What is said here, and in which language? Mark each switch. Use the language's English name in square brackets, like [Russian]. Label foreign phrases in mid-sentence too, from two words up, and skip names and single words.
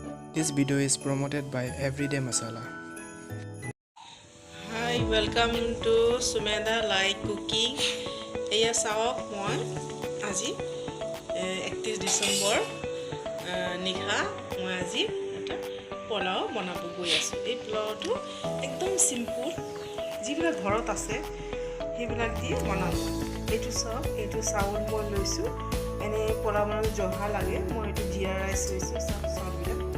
[English] This video is promoted by Everyday Masala. Hi, welcome to Sumedha like cooking. [Assamese] এয়া চাওক মই আজি 31 December নিশা মই আজি এটা পোলাও বনাব গৈ আছোঁ. এই পোলাও টো একদম simple যিবিলা ঘৰত আছে সেইবিলাক দি বনাব. এইটো চাওক এইটো চাউল মই লৈছোঁ এনে পোলাও বনাব জহা লাগে মই এইটো জিৰা rice লৈছোঁ চাওক বিলা